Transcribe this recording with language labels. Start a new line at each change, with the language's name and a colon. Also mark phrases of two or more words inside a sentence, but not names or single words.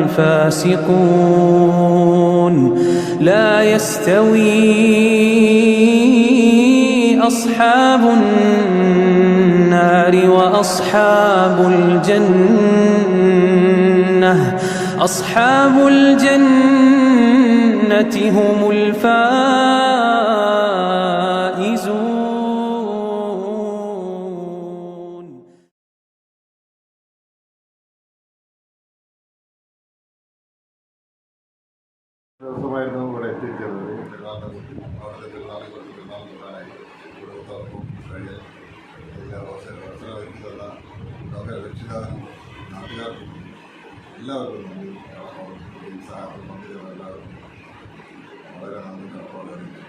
Arabic: الفاسقون لا يستوي أصحاب النار وأصحاب الجنة أصحاب الجنة هم الفائزون.
Malayalam: ദിവസമായിരുന്നു ഇവിടെ എത്തിച്ചേർന്നത്. രക്ഷിതാവും നാട്ടുകാർക്കും എല്ലാവർക്കും എല്ലാവർക്കും വളരെ നന്ദി കടപ്പാടുണ്ട്.